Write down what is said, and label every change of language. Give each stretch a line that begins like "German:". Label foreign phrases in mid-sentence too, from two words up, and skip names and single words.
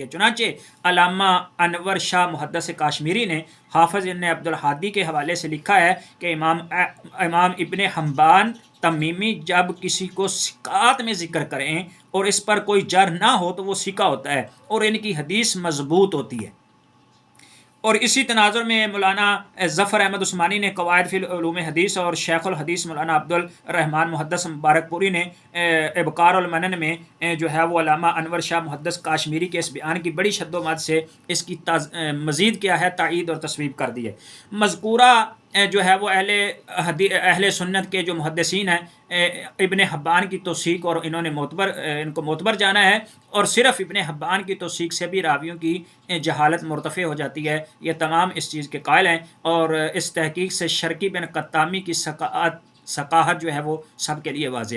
Urdu: چنانچہ علامہ انور شاہ محدث کاشمیری نے حافظ ابن عبد الحادی کے حوالے سے لکھا ہے کہ امام ابن حنبان تمیمی جب کسی کو ثقات میں ذکر کریں اور اس پر کوئی جر نہ ہو تو وہ ثقہ ہوتا ہے اور ان کی حدیث مضبوط ہوتی ہے۔ اور اسی تناظر میں مولانا ظفر احمد عثمانی نے قواعد فی علوم حدیث اور شیخ الحدیث مولانا عبد الرحمن محدث مبارک پوری نے ابکار المنن میں جو ہے وہ علامہ انور شاہ محدث کاشمیری کے اس بیان کی بڑی شد و مد سے اس کی مزید کیا ہے تائید اور تصویب کر دی ہے۔ مذکورہ جو ہے وہ اہل سنت کے جو محدثین ہیں ابن حبان کی توثیق اور انہوں نے ان کو معتبر جانا ہے، اور صرف ابن حبان کی توثیق سے بھی راویوں کی جہالت مرتفع ہو جاتی ہے، یہ تمام اس چیز کے قائل ہیں، اور اس تحقیق سے شرکی بن قطامی کی ثقاہت جو ہے وہ سب کے لیے واضح ہے۔